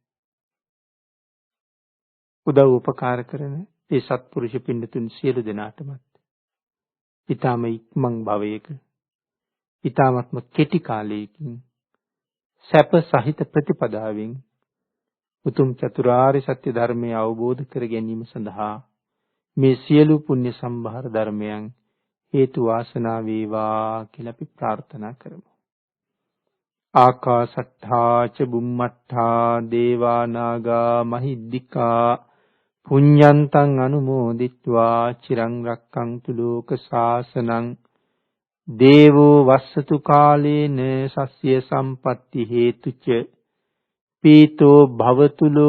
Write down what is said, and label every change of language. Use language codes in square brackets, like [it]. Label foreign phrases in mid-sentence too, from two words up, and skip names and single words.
[si] උදව් උපකාර කරන ඒ සත්පුරුෂ පින්නතුන් සියලු දෙනාටමත් ඊටම ඉක්මන් භවයක ඊටමත්ම කෙටි කාලයකින් සැප සහිත ප්‍රතිපදාවෙන් උතුම් චතුරාර්ය සත්‍ය ධර්මය අවබෝධ කර ගැනීම සඳහා මේ සියලු පුණ්‍ය සම්භාර ධර්මයන් හේතු වාසනා වේවා කියලා අපි ප්‍රාර්ථනා කරමු. [pi] ආකාසට්ඨා ච බුම්මට්ඨා දේවා නාග මහිද්దికා පුඤ්ඤන්තං අනුමෝදිත්වා චිරං රක්ඛන්තු ලෝක ශාසනං දේවෝ වස්සතු කාලේන සස්ය සම්පatti හේතුච පීතෝ භවතු ලෝකෝ ච රාජා භවතු ධම්මිකෝ.